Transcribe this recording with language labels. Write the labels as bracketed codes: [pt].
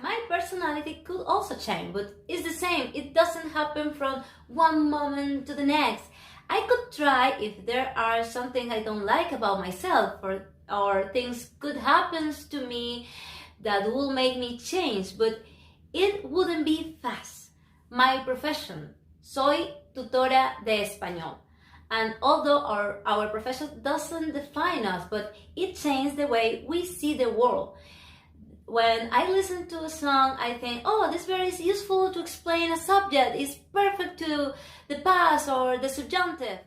[en] My personality could also change, but it's the same. It doesn't happen from one moment to the next. I could try if there are something I don't like about myself or things could happen to me that will make me change, but it wouldn't be fast. My profession, [es] soy tutora de español. [en] And although our profession doesn't define us, but it changes the way we see the world. When I listen to a song, I think, oh, this verb is useful to explain a subject. It's perfect to the past or the subjunctive.